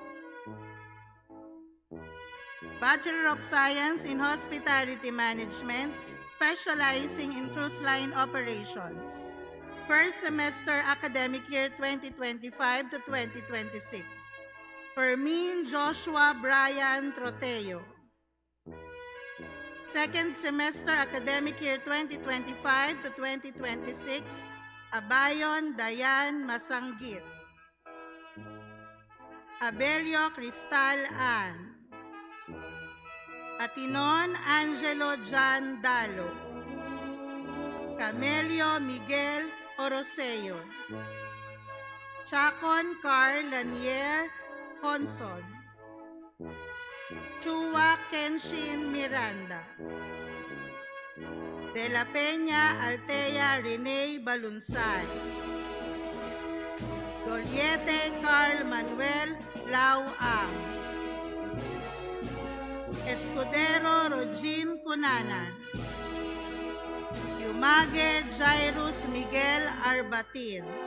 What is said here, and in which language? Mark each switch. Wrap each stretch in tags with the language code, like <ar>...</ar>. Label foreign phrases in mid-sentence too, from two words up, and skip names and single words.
<en>Bachelor of Science in Hospitality Management, specializing in cruise line operations. First semester academic year 2025 to 2026. Fermin Joshua Brian Troteo. Second semester academic year 2025 to 2026. Abayon Dayan Masanggit. Abelio Cristal Ann. Atinon Angelo Jan Dalo. Camelio Miguel Oroseo. Chacon Carl Lanier Honson. Chua Kenshin Miranda. De la Peña Altea Rene Balunsay. Doliete Carl Manuel Lau Ang. Escudero Rogin Cunanan. Yumage Jairus Miguel Arbatin.</en>